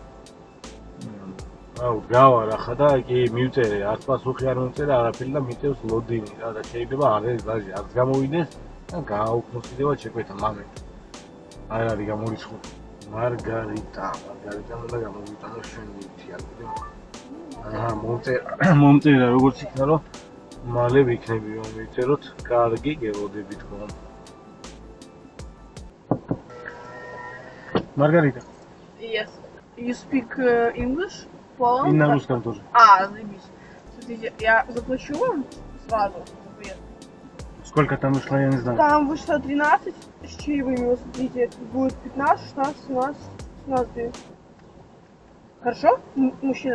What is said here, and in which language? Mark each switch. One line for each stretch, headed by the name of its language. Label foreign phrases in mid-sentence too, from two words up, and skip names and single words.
Georgian: აუ გავარ ახლა და კი მივწერე, არც პასუხი არ მომწერა, არაფერი და მიწევს ლოდინი რა და შეიძლება არის ბაჟი, არც გამოვიდეს და გააუქმოს კიდევ შეკვეთა მამეთ. არ არის გამორიცხული. მარგარიტა უნდა გამოვიტანო შენ მითია კიდე. მომწერა როგორც იქნა რომ მალე ვიქნები რომ მიწეროთ, კარგი გელოდებით ხომ.
English: Margarita. Yes. You speak English?
Russian: И на русском тоже. Заебись. Смотрите, я заплачу вам сразу. Сколько там вышло, я не знаю. Там вышло 13 с чаевыми, вот смотрите, это будет 15, 16, 17, 17. Хорошо, мужчина?